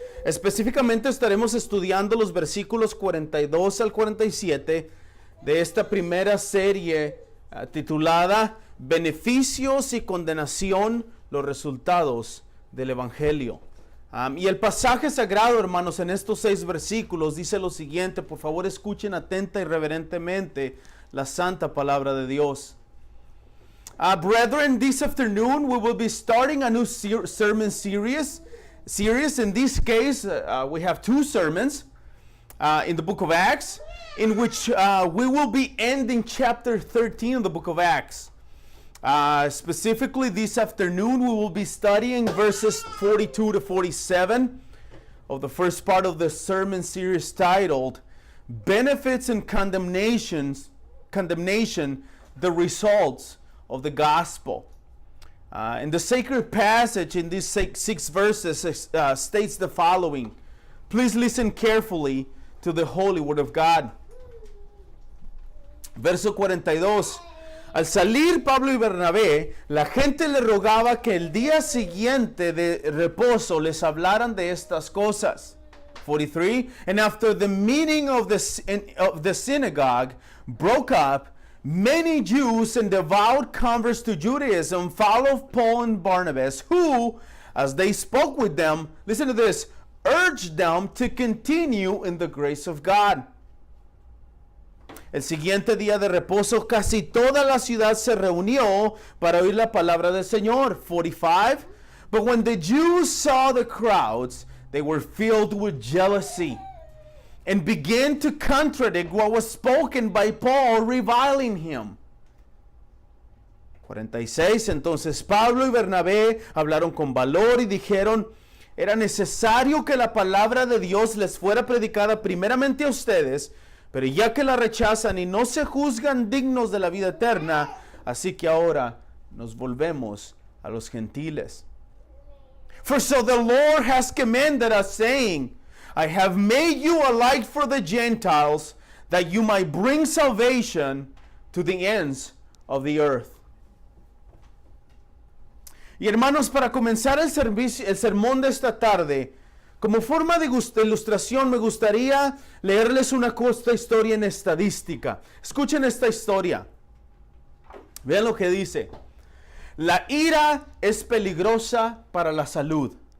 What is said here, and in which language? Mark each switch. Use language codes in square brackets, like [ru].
[es] Específicamente estaremos estudiando los versículos 42 al 47 de esta primera serie titulada Beneficios y condenación, los resultados del Evangelio. Y el pasaje sagrado, hermanos, en estos 6 versículos dice lo siguiente. Por favor, escuchen atenta y reverentemente la santa palabra de Dios. [en] Brethren, this afternoon we will be starting a new sermon series. In this case, we have 2 sermons in the book of Acts, in which we will be ending chapter 13 of the book of Acts. Specifically this afternoon we will be studying verses 42 to 47 of the first part of the sermon series titled Benefits and Condemnation, the Results of the Gospel. And the sacred passage in these 6 verses states the following. Please listen carefully to the holy word of God. [es] Verso 42. Al salir Pablo y Bernabé, la gente le rogaba que el día siguiente de reposo les hablaran de estas cosas. 43. [en] And after the meeting of the synagogue broke up, many Jews and devout converts to Judaism followed Paul and Barnabas, who, as they spoke with them, listen to this, urged them to continue in the grace of God. [es] El siguiente día de reposo, casi toda la ciudad se reunió para oír la palabra del Señor. 45. [en] But when the Jews saw the crowds, they were filled with jealousy and began to contradict what was spoken by Paul, reviling him. 46. [es] Entonces Pablo y Bernabé hablaron con valor y dijeron, era necesario que la palabra de Dios les fuera predicada primeramente a ustedes, pero ya que la rechazan y no se juzgan dignos de la vida eterna, así que ahora nos volvemos a los gentiles. [en] For so the Lord has commanded us, saying, I have made you a light for the Gentiles, that you might bring salvation to the ends of the earth. [es] Y hermanos, para comenzar el sermón de esta tarde, como forma de ilustración, me gustaría leerles una corta historia en estadística. Escuchen esta historia. Vean lo que dice. La ira es peligrosa para la salud.